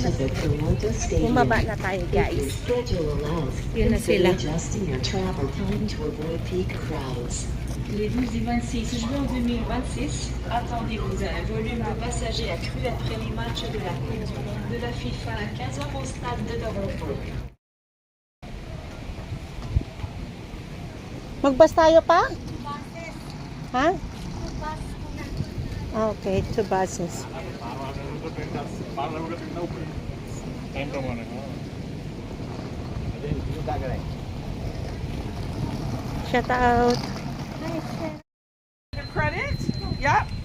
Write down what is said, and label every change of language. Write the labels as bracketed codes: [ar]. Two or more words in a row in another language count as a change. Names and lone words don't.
[tl] Bumaba na tayo guys. Yun na sila. [fr] Les 12 et 26 juin 2026, attendez-vous à un volume de passagers accru après les matchs de la Coupe du Monde de la FIFA à 15h au stade de Toronto. [tl] Magbas tayo pa? Ha? [en] Okay, 2 buses. Shout out. Credit? Yep.